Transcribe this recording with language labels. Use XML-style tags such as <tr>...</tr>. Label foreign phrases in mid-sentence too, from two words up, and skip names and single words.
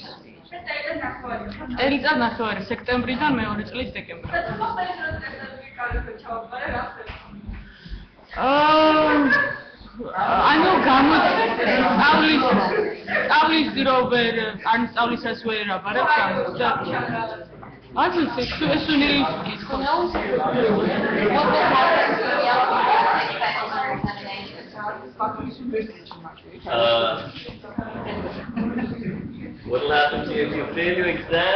<ka>წელიწად ნახევარი სექტემბრიდან მეორე წლის დეკემბრამდე. და თუ მოხდეს რომ წელიწადში კარგად ჩავაბარე რა ხდება? ანუ სწავლის დრო ვერ, ან სწავლისას ვერ აბარებ გამოცდა. Also, es ist Sünil.</ka> <en>What will happen to the What will happen to you if you fail your exam?</en>